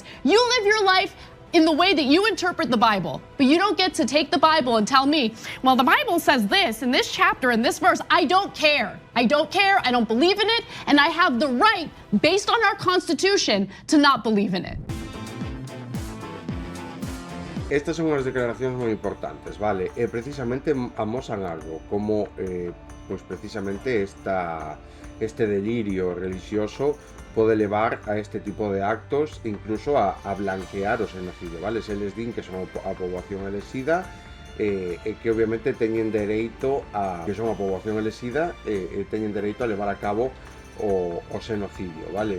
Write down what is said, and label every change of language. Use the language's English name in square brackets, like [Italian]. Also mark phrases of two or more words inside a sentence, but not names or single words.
[English] You live your life in the way that you interpret the Bible, but you don't get to take the Bible and tell me, well, the Bible says this in this chapter in this verse. I don't care. I don't care. I don't believe in it, and I have the right, based on our Constitution, to not believe in it. [Galician] Estas son unhas declaracións moi importantes, vale? E precisamente amosan algo, como pois precisamente este delirio religioso pode levar a este tipo de actos, incluso a blanquear o xenocidio, vale? Se les din que son a poboación elexida, e que obviamente teñen dereito a que son a poboación elexida e teñen dereito a levar a cabo o xenocidio, vale?